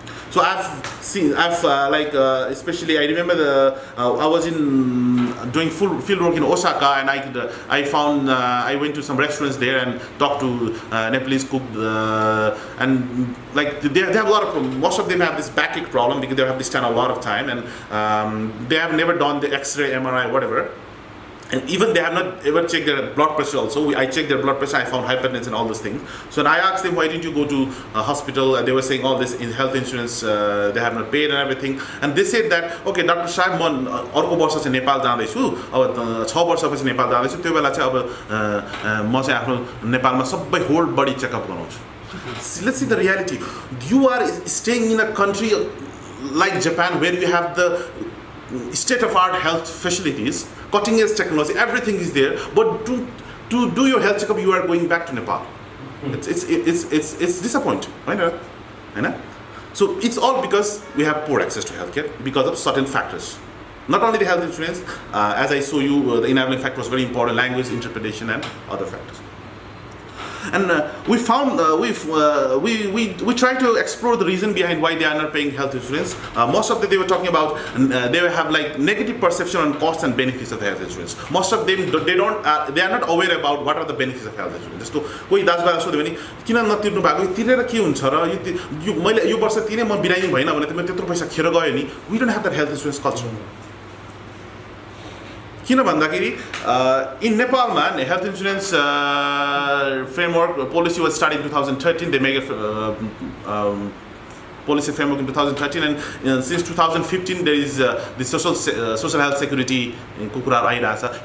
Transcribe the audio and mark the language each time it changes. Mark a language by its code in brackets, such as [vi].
[en] So especially I remember I was doing full field work in Osaka, and I went to some restaurants there and talked to Nepalese cook, and like they have a lot of most of them have this backache problem because they have to stand a lot of time, and they have never done the X-ray, MRI, whatever. And even they have not ever checked their blood pressure also. I checked their blood pressure, I found hypertension and all those things. So when I asked them, why didn't you go to a hospital? They were saying all this in health insurance, they have not paid and everything. And they said that, okay, Dr. [ne] Shah, म अर्को वर्ष चाहिँ नेपाल जाँदैछु, अब 6 वर्षपछि नेपाल जाँदैछु, त्यो बेला चाहिँ अब म चाहिँ आफ्नो नेपालमा सबै होल बडी चेकअप गराउँछु. [en] Let's see the reality. You are staying in a country like Japan where you have the state-of-art health facilities, cutting-edge technology, everything is there. But to do your health checkup, you are going back to Nepal. It's disappointing, right? So it's all because we have poor access to healthcare because of certain factors. Not only the health insurance, as I show you, the enabling factor was very important: language, interpretation, and other factors. And we found we tried to explore the reason behind why they are not paying health insurance. Most of them they were talking about they have like negative perception on costs and benefits of health insurance. Most of them they are not aware about what are the benefits of health insurance. [ne] जस्तो कोही दाजुभाइ सोध्यो भने किन नतिर्नु भएको, तिरेर के हुन्छ र यो मैले यो वर्ष तिरे म बिरामी भएन भने त मैले त्यत्रो पैसा खेर गयो नि. [en] We don't have that health insurance culture. किन भन्दाखेरि in Nepal, man, health insurance framework policy was started in 2013. They made a policy framework in 2013, and since 2015 there is the social health security in Kukura Airasa.